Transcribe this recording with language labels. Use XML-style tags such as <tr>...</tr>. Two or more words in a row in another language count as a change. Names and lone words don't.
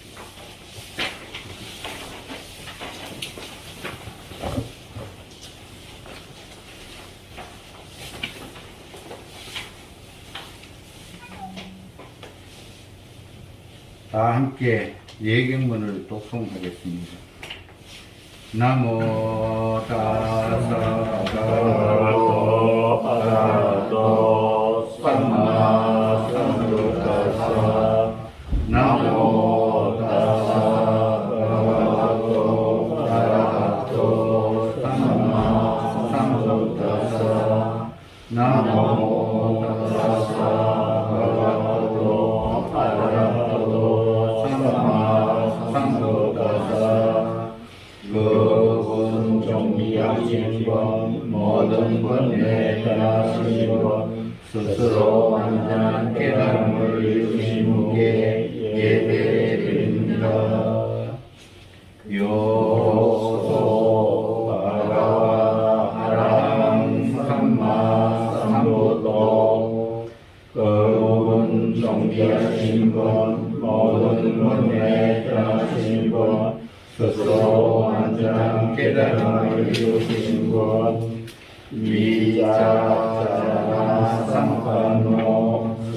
<ko>다 함께 예경문을 독송하겠습니다.</ko> <pi>나모 타사 භගවतो අරහතෝ සම්මා සම්බුද්දස්ස 나모 타사 භගවतो අරහතෝ සම්මා සම්බුද්දස්ස 나모 타사 භගවतो අරහතෝ සම්මා සම්බුද්දස්ස</pi> <ko>그분 정비하신 것 모든 번뇌 떠나신 것 스스로 완전한 깨달음을 이루신 분께 예배드립니다.</ko> <pi>요소 바가와 아라항 삼마 삼부도</pi> <ko>그분 정비하신 것 모든 번뇌 떠나신 것 스스로 완전한 깨달음을 이루신 것</ko> <pi>위자자나 삼판노</pi>